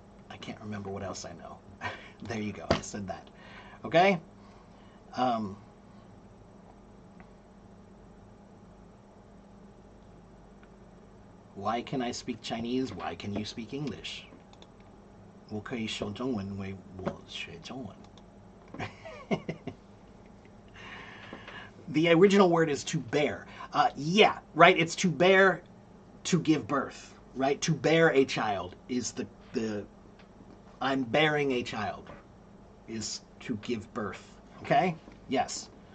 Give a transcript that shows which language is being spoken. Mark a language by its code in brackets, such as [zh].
[en] I can't remember what else I know. There you go, I said that. Okay? Why can I speak Chinese? Why can you speak English? [zh] 我可以说中文，因为我学中文。 [en] The original word is to bear. Yeah, right? It's to bear, to give birth, right? To bear a child is the I'm bearing a child is to give birth. Okay? Yes.